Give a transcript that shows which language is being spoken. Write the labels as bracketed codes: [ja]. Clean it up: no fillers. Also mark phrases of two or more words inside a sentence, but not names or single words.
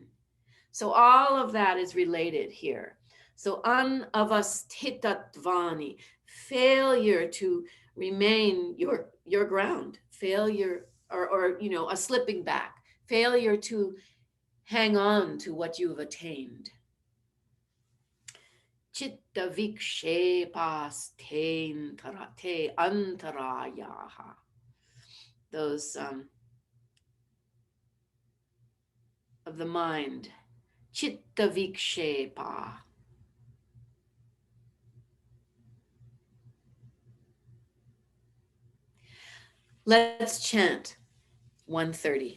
[en] So all of that is related here. So unavastitatvani, failure to remain your ground, failure or you know, a slipping back, failure to hang on to what you've attained. [sa] Chitta vikshepastein tarate antarayaha. [en] Those of the mind. [sa] Chitta vikshepa. [en] Let's chant 130.